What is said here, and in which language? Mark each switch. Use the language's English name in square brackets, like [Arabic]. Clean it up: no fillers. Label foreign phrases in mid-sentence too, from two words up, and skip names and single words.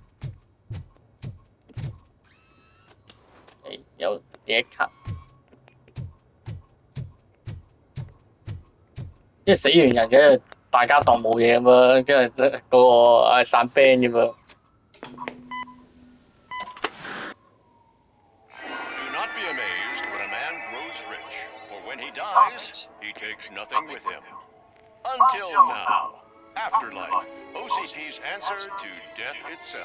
[Cantonese] 有嘢卡，即係死完人嘅，大家當冇嘢咁樣，跟住嗰個散 band 咁樣。 [English] Do not be amazed when a man grows rich, for when he dies, he takes nothing with him. Until now, Afterlife, OCP's answer to death itself.